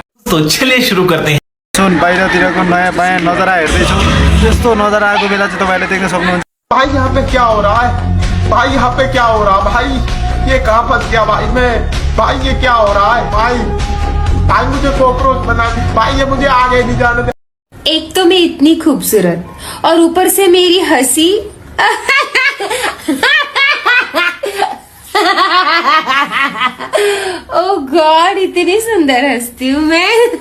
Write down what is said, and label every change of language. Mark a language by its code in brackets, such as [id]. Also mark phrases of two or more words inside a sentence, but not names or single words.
[hi] तो चलिए शुरू करते हैं। [ne] सुन बाहिरतिरको नयाँ बायाँ नजरा हेर्दैछौँ, त्यस्तो नजरा आएको बेला चाहिँ तपाईँले देख्न सक्नुहुन्छ। [hi] भाई यहाँ पे क्या हो रहा है, भाई यहाँ पे क्या हो रहा है, भाई ये कहाँ फंस गया भाई मैं, भाई ये क्या हो रहा है भाई, भाई मुझे कॉकरोच बना दी भाई, ये मुझे आगे नहीं जाने दे। एक तो मैं इतनी खूबसूरत और ऊपर से मेरी हंसी [en] oh God, [hi] इतनी सुंदर हंसती हूँ मैं।